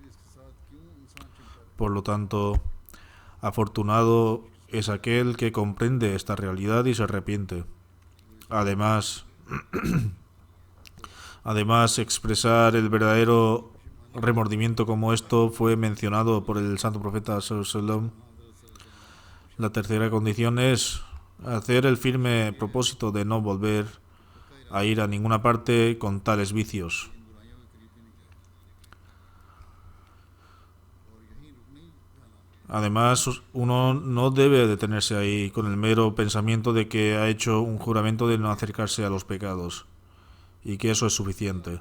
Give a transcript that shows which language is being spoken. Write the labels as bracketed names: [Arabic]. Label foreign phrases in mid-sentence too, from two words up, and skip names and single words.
[Spanish] Por lo tanto, afortunado es aquel que comprende esta realidad y se arrepiente. Además, expresar el verdadero remordimiento como esto fue mencionado por el santo profeta [Arabic] صلى الله عليه وسلم. [Spanish] La tercera condición es hacer el firme propósito de no volver a ir a ninguna parte con tales vicios. Además, uno no debe detenerse ahí con el mero pensamiento de que ha hecho un juramento de no acercarse a los pecados y que eso es suficiente.